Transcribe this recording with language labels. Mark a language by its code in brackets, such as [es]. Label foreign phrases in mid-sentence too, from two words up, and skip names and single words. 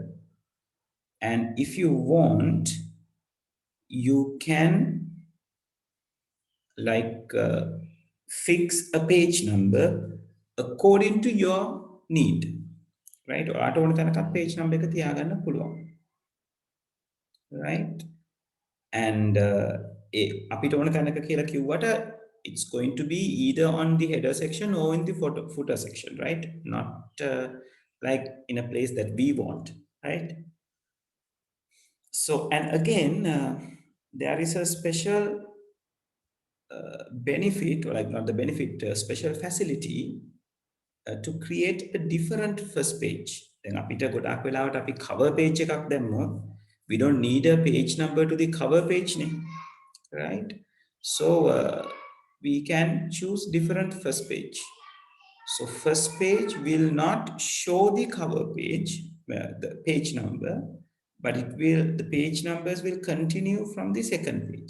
[en] And if you want, you can like fix a page number according to your need, right? Or page number right? And [si] අපිට ඕන තැනක කියලා කිව්වට [en] it's going to be either on the header section or in the footer section, right? Not like in a place that we want, right? So, and again, there is a special benefit, or like not the benefit, special facility to create a different first page. Then [si] අපිට ගොඩක් වෙලාවට අපි cover page එකක් දැම්මොත් [en] we don't need a page number to the cover page නේ, right? So we can choose different first page. So first page will not show the cover page, the page number, but the page numbers will continue from the second page.